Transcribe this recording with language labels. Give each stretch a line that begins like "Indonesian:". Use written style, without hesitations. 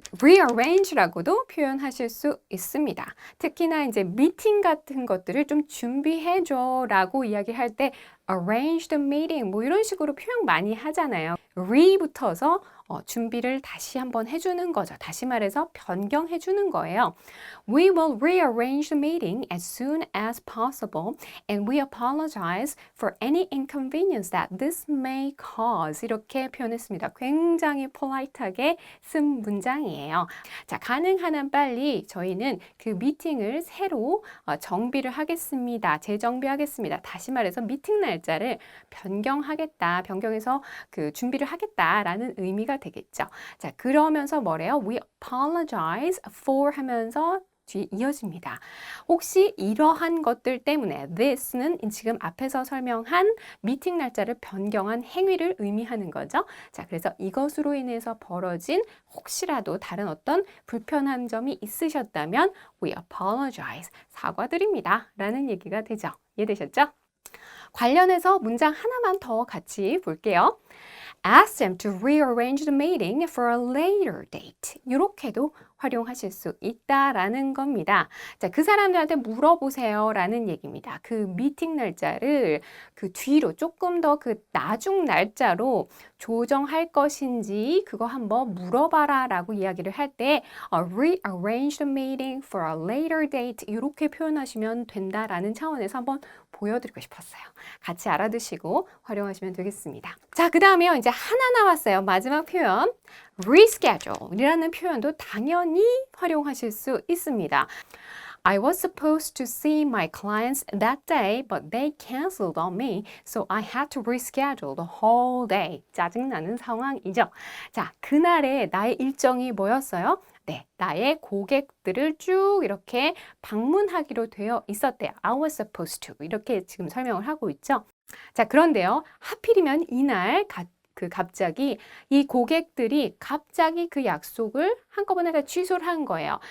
Korean: rearrange라고도 표현하실 수 있습니다. 특히나 이제 미팅 같은 것들을 좀 준비해줘 라고 이야기할 때
English: arrange the meeting
Korean: 뭐 이런 식으로 표현 많이 하잖아요. re부터서 준비를 다시 한번 해주는 거죠. 다시 말해서 변경해 주는 거예요.
English: We will rearrange the meeting as soon as possible and we apologize for any inconvenience that this may cause.
Korean: 이렇게 표현했습니다. 굉장히 폴라이트하게 쓴 문장이에요. 자, 가능한 한 빨리 저희는 그 미팅을 새로 정비를 하겠습니다. 재정비하겠습니다. 다시 말해서 미팅 날짜를 변경하겠다. 변경해서 그 준비를 하겠다라는 의미가 되겠죠. 자, 그러면서 뭐래요?
English: We apologize for
Korean: 하면서 뒤에 이어집니다. 혹시 이러한 것들 때문에 this는 지금 앞에서 설명한 미팅 날짜를 변경한 행위를 의미하는 거죠. 자, 그래서 이것으로 인해서 벌어진 혹시라도 다른 어떤 불편한 점이 있으셨다면
English: we apologize,
Korean: 사과드립니다 라는 얘기가 되죠. 이해되셨죠? 관련해서 문장 하나만 더 같이 볼게요.
English: Ask them to rearrange the meeting for a later date.
Korean: 이렇게도 활용하실 수 있다라는 겁니다. 자, 그 사람들한테 물어보세요 라는 얘기입니다. 그 미팅 날짜를 그 뒤로 조금 더 그 나중 날짜로 조정할 것인지 그거 한번 물어봐라 라고 이야기를 할 때
English: rearrange the meeting for a later date
Korean: 이렇게 표현하시면 된다라는 차원에서 한번 보여드리고 싶었어요. 같이 알아두시고 활용하시면 되겠습니다. 자, 그 다음에요. 이제 하나 남았어요. 마지막 표현. reschedule이라는 표현도 당연히 활용하실 수 있습니다.
English: I was supposed to see my clients that day, but they canceled on me, so I had to reschedule the whole day.
Korean: 짜증나는 상황이죠. 자, 그날에 나의 일정이 뭐였어요? 네, 나의 고객들을 쭉 이렇게 방문하기로 되어 있었대요.
English: I was supposed to.
Korean: 이렇게 지금 설명을 하고 있죠. 자, 그런데요. 하필이면 이날 갑자기 이 고객들이 갑자기 그 약속을 한꺼번에 다 취소를 한 거예요.